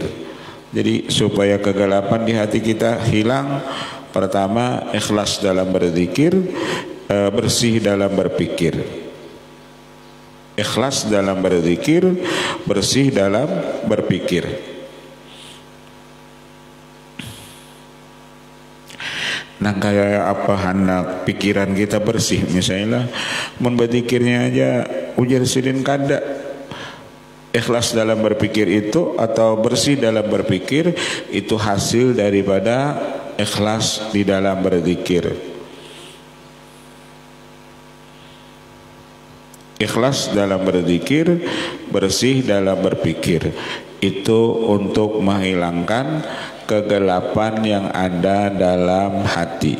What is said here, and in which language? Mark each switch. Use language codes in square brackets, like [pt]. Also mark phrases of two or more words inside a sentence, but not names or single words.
[id] Jadi supaya kegelapan di hati kita hilang, pertama ikhlas dalam berzikir, bersih dalam berpikir. Ikhlas dalam berzikir, bersih dalam berpikir. [bjn] Nah kayak apa hendak pikiran kita bersih, misalnya mun berzikirnya aja ujar sidin kada. [id] Ikhlas dalam berpikir itu atau bersih dalam berpikir itu hasil daripada ikhlas di dalam berzikir. Ikhlas dalam berzikir, bersih dalam berpikir, itu untuk menghilangkan kegelapan yang ada dalam hati.